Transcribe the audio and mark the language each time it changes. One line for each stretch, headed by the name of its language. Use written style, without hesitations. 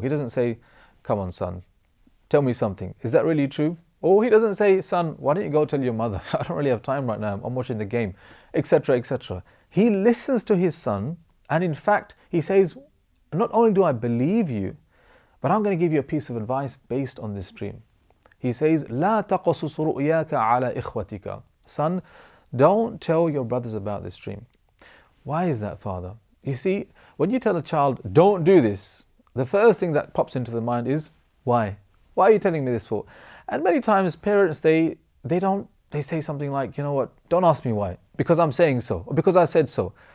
English: He doesn't say, come on son, tell me something. Is that really true? Or he doesn't say, son, why don't you go tell your mother? I don't really have time right now. I'm watching the game, etc., etc. He listens to his son, and in fact, he says, not only do I believe you, but I'm going to give you a piece of advice based on this dream. He says,
Arabic: لا تقصص رؤياك على إخوتك.
English: Son, don't tell your brothers about this dream. Why is that, father? You see, when you tell a child, don't do this, the first thing that pops into the mind is, why? Why are you telling me this for? And many times parents, they say something like, you know what, don't ask me why, because I'm saying so, or because I said so.